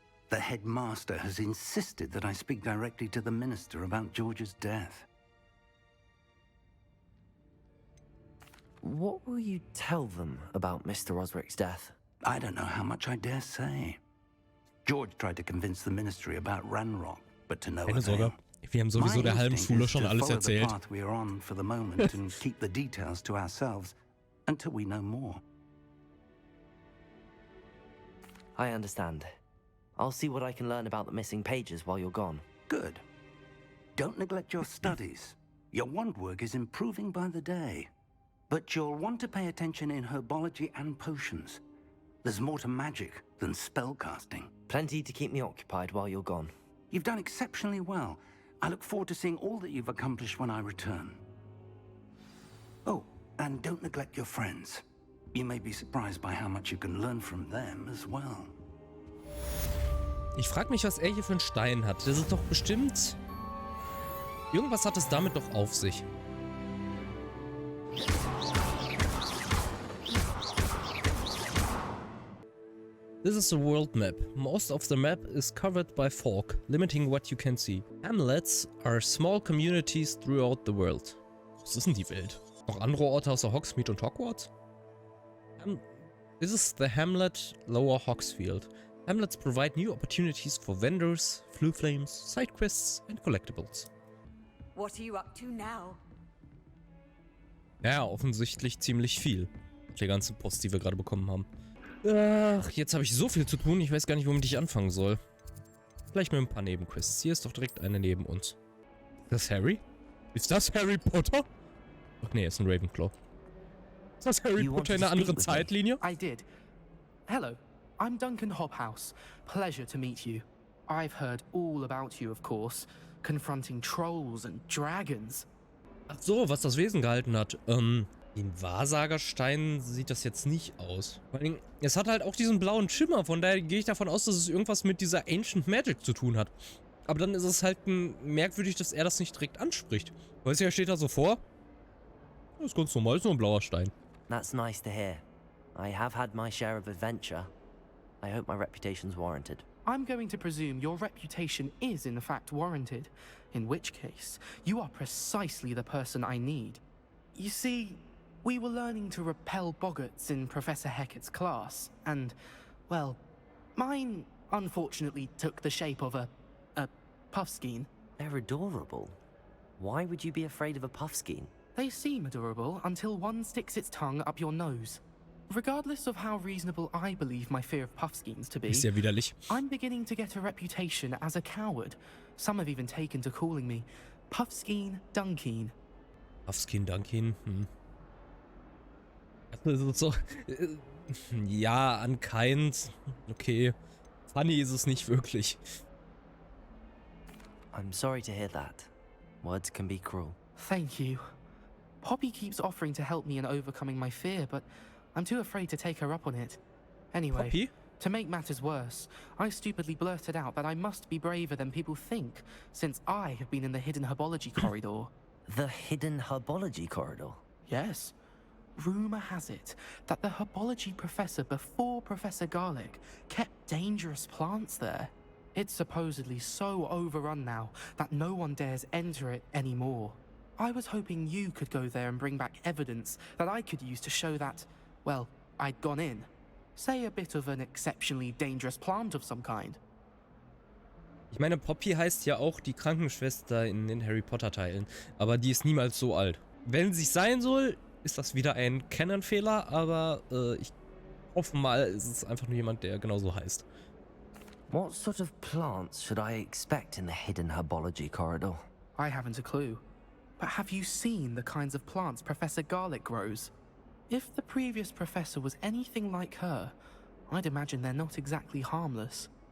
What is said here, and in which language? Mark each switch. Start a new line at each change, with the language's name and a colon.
English: The headmaster has insisted that I speak directly to the minister about George's death. What will you tell them about Mr. Osric's death? I don't know how much I dare say. George tried to convince the ministry about Ranrock, but to no avail.
German: Wir haben sowieso der halben Schule schon alles erzählt.
English: The path we are on for the moment and keep the details to ourselves until we know more. I understand. I'll see what I can learn about the missing pages while you're gone. Good. Don't neglect your studies. Your wand work is improving by the day. But you'll want to pay attention in herbology and potions. There's more to magic than spellcasting. Plenty to keep me occupied while you're gone. You've done exceptionally well. I look forward to seeing all that you've accomplished when I return. Oh, and don't neglect your friends. You may be surprised by how much you can learn from them as well.
German: Ich frage mich, was er hier für einen Stein hat. Das ist doch bestimmt... Irgendwas hat es damit doch auf sich.
English: This is the world map. Most of the map is covered by fog, limiting what you can see. Hamlets are small communities throughout the world.
German: Was ist denn die Welt? Noch andere Orte außer Hogsmeade und Hogwarts?
English: This is the hamlet Lower Hogsfield. Hamlets provide new opportunities for vendors, flue flames, side quests and collectibles. What are you up to now?
German: Ja, offensichtlich ziemlich viel. Die ganze Post, die wir gerade bekommen haben. Ach, jetzt habe ich so viel zu tun, ich weiß gar nicht, womit ich anfangen soll. Vielleicht mit ein paar Nebenquests. Hier ist doch direkt eine neben uns. Ist das Harry? Ist das Harry Potter? Ach nee, ist ein Ravenclaw. Ist das Harry Potter in einer anderen Zeitlinie?
English: I did. Hello, I'm Duncan Hobhouse. Pleasure to meet you. I've heard all about you, of course. Confronting trolls and dragons.
German: Ach so, was das Wesen gehalten hat. Den Wahrsagerstein sieht das jetzt nicht aus. Vor allem, es hat halt auch diesen blauen Schimmer, von daher gehe ich davon aus, dass es irgendwas mit dieser Ancient Magic zu tun hat. Aber dann ist es halt merkwürdig, dass er das nicht direkt anspricht. Weißt du, er steht da so vor. Das ist ganz normal, ist nur ein blauer Stein.
English: That's nice to hear. I have had my share of adventure. I hope my reputation's warranted. I'm going to presume your reputation is in fact warranted, in which case, you are precisely the person I need. You see, we were learning to repel boggarts in Professor Hecat's class, and, well, mine unfortunately took the shape of a puffskein. They're adorable. Why would you be afraid of a puffskein? They seem adorable until one sticks its tongue up your nose. Regardless of how reasonable I believe my fear of puffskeins to be,
German: Ist ja widerlich.
English: I'm beginning to get a reputation as a coward. Some have even taken to calling me Puffskein Dunkeen.
German: Puffskein Dunkeen, Das ist so. Ja, unkind. Okay. Funny ist es nicht wirklich.
English: I'm sorry to hear that. Words can be cruel. Thank you. Poppy keeps offering to help me in overcoming my fear, but I'm too afraid to take her up on it. Anyway, Poppy? To make matters worse, I stupidly blurted out that I must be braver than people think, since I have been in the hidden herbology corridor. The hidden herbology corridor? Yes. Rumor has it that the herbology professor before Professor Garlic kept dangerous plants there. It's supposedly so overrun now that no one dares enter it anymore. I was hoping you could go there and bring back evidence that I could use to show that, well, I'd gone in. Say a bit of an exceptionally dangerous plant of some kind.
German: Ich meine, Poppy heißt ja auch die Krankenschwester in den Harry Potter Teilen. Aber die ist niemals so alt. Wenn sie sein soll, ist das wieder ein Canon-Fehler, aber ich hoffe mal, es ist einfach nur jemand, der genauso heißt.
English: What sort of plants should I expect in the hidden herbology corridor? I haven't a clue. But have you seen the kinds of plants Professor Garlic grows? If the previous professor was anything like her, I'd imagine they're not exactly harmless.